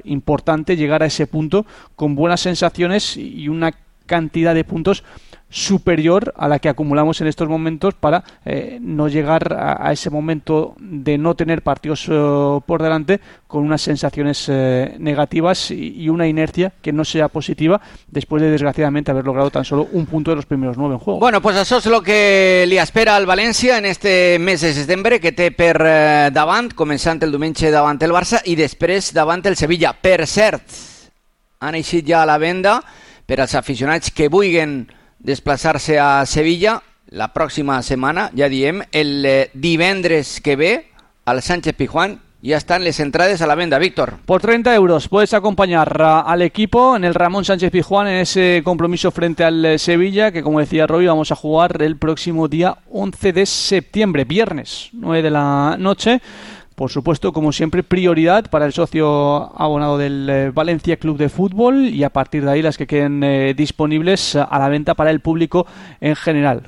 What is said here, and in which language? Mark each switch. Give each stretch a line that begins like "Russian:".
Spanish: Importante llegar a ese punto con buenas sensaciones y una cantidad de puntos superior a la que acumulamos en estos momentos para no llegar a ese momento de no tener partidos por delante con unas sensaciones negativas y una inercia que no sea positiva después de desgraciadamente haber logrado tan solo un punto de los primeros nueve en juego. Bueno, pues eso es lo que le espera al Valencia en este mes de septiembre,
Catalan: que té per davant,
Spanish: comenzante el diumenge davant el Barça y después davant el Sevilla.
Catalan: Per cert, han eixit ya a la venda per als aficionats que vulguen desplaçar-se a Sevilla la pròxima setmana, ja diem, el divendres que ve al Sánchez Pizjuán.
Spanish: Ya están las entradas a la venta, Víctor. Por 30 euros puedes acompañar al equipo en el Ramón Sánchez Pizjuán en ese compromiso frente al Sevilla, que como decía Roby, vamos a jugar el próximo día 11 de septiembre, viernes, 9 de la noche. Por supuesto, como siempre, prioridad para el socio abonado del Valencia Club de Fútbol y a partir de ahí las que queden disponibles a la venta para el público en general.